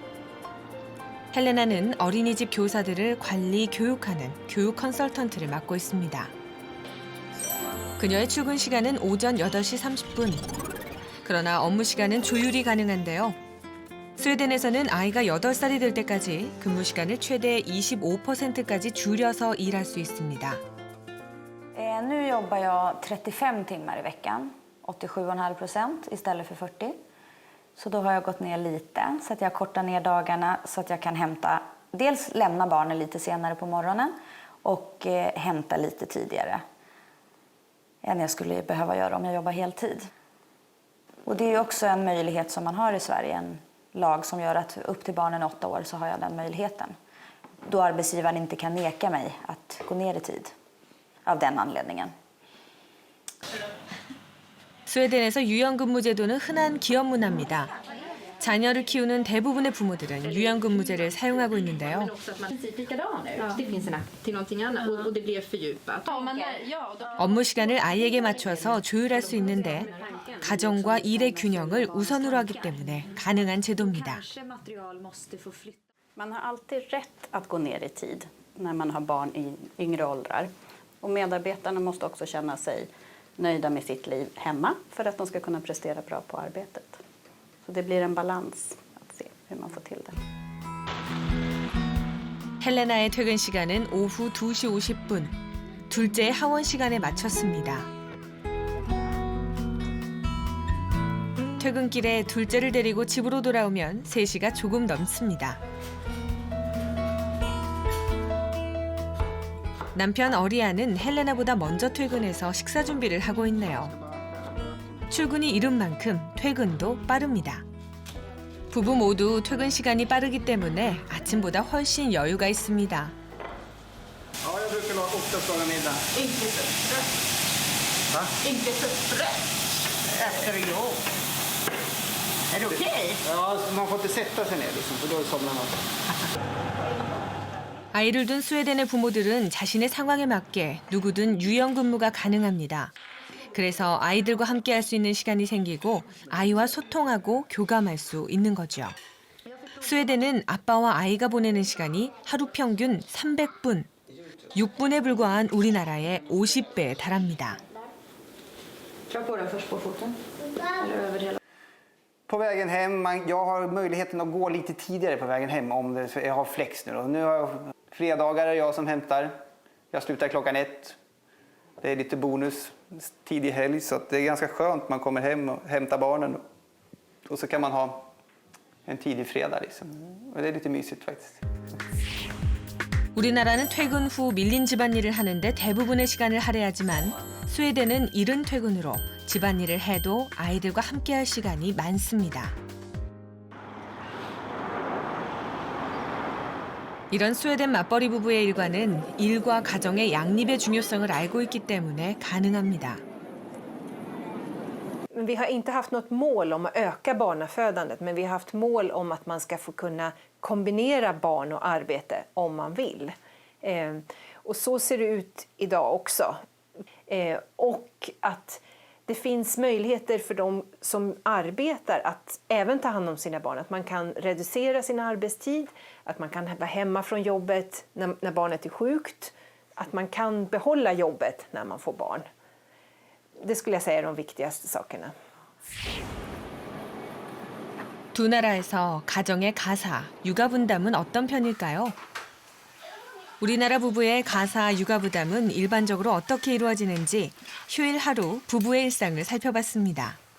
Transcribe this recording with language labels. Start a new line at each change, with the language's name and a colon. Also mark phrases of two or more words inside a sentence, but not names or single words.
Korean: 헬레나는 어린이집 교사들을 관리, 교육하는 교육 컨설턴트를 맡고 있습니다. 그녀의 출근 시간은 오전 8시 30분. 그러나 업무 시간은 조율이 가능한데요. 스웨덴에서는 아이가 8살이 될 때까지 근무 시간을 최대 25%까지 줄여서 일할 수 있습니다.
Swedish: Nu jobbar jag 35 timmar i veckan, 87,5% istället för 40. Så då har jag gått ner lite så att jag kortar ner dagarna så att jag kan dels lämna barnen lite senare på morgonen och hämta lite tidigare än jag skulle behöva göra om jag jobbar heltid. Och det är också en möjlighet som man har i Sverige, en lag som gör att upp till barnen 8 år så har jag den möjligheten. Då arbetsgivaren inte kan neka mig att gå ner i tid av den anledningen.
Korean: 스웨덴에서 유연근무제도는 흔한 기업 문화입니다. 자녀를 키우는 대부분의 부모들은 유연근무제를 사용하고 있는데요. 업무 시간을 아이에게 맞춰서 조율할 수 있는데 가정과 일의 균형을 우선으로 하기 때문에 가능한 제도입니다.
Swedish: Man har alltid rätt att gå ner i tid när man har barn i yngre åldrar. Och medarbetarna måste också känna sig nöjda med sitt liv hemma för att de ska kunna prestera bra på arbetet. Så det blir en balans att se hur man får till det.
Korean: 헬레나의 퇴근 시간은 오후 2시 50분. 둘째의 하원 시간에 맞췄습니다. 퇴근길에 둘째를 데리고 집으로 돌아오면 3시가 조금 넘습니다. 남편 어리아는 헬레나보다 먼저 퇴근해서 식사 준비를 하고 있네요. 출근이 이른 만큼 퇴근도 빠릅니다. 부부 모두 퇴근 시간이 빠르기 때문에 아침보다 훨씬 여유가 있습니다.
Swedish: Ja, jag brukar ha oftast laga middag. Inte frustrött. Va? Inte frustrött. Äter du jobb? Är det okej? Ja, man får inte sätta sig ner liksom, för då somnar man.
Korean: 아이를 둔 스웨덴의 부모들은 자신의 상황에 맞게 누구든 유연 근무가 가능합니다. 그래서 아이들과 함께 할 수 있는 시간이 생기고 아이와 소통하고 교감할 수 있는 거죠. 스웨덴은 아빠와 아이가 보내는 시간이 하루 평균 300분, 6분에 불과한 우리나라의 50배에 달합니다.
Swedish: På vägen hem, jag har möjligheten att gå lite tidigare på vägen hem om jag har flex nu. Nu har jag fredagar är jag som hämtar. Jag slutar klockan 1. Det är lite bonus tidig helg så att det är ganska skönt. Man kommer hem och hämtar barnen och så kan man ha en tidig fredag liksom. Och det är lite mysigt faktiskt.
Korean: 우리나라는 퇴근 후 밀린 집안일을 하는데 대부분의 시간을 할애하지만 스웨덴은 이른 퇴근으로 집안일을 해도 아이들과 함께할 시간이 많습니다. 이런 스웨덴 맞벌이 부부의 일과는 일과 가정의 양립의 중요성을 알고 있기 때문에 가능합니다.
Swedish: Vi har inte haft något mål om att öka barnafödandet, men vi har haft mål om att man ska få kunna kombinera barn och arbete om man vill. Och så ser det ut idag också. Och att det finns möjligheter för de som arbetar att även ta hand om sina barn. Att man kan reducera sin arbetstid, att man kan vara hemma från jobbet när barnet är sjukt. Att man kan behålla jobbet när man får barn. Det skulle jag säga är de viktigaste sakerna.
Korean: 두 나라에서 가정의 가사, 육아 분담은 어떤 편일까요? 우리나라 부부의 가사, 육아 부담은 일반적으로 어떻게 이루어지는지 휴일 하루 부부의 일상을 살펴봤습니다.